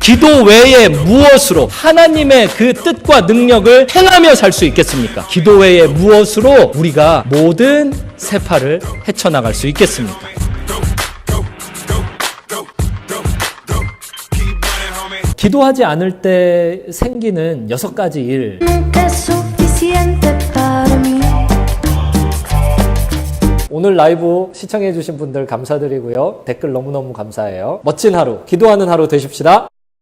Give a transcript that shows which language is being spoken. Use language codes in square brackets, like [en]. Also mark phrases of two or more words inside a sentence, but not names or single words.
[ko] 기도 외에 무엇으로 하나님의 그 뜻과 능력을 행하며 살 수 있겠습니까? 기도 외에 무엇으로 우리가 모든 세파를 헤쳐나갈 수 있겠습니까? 기도하지 않을 때 생기는 6가지 일. [es] Nunca es suficiente para mí. [ko] 오늘 라이브 시청해 주신 분들 감사드리고요. 댓글 너무너무 감사해요. 멋진 하루, 기도하는 하루 되십시다.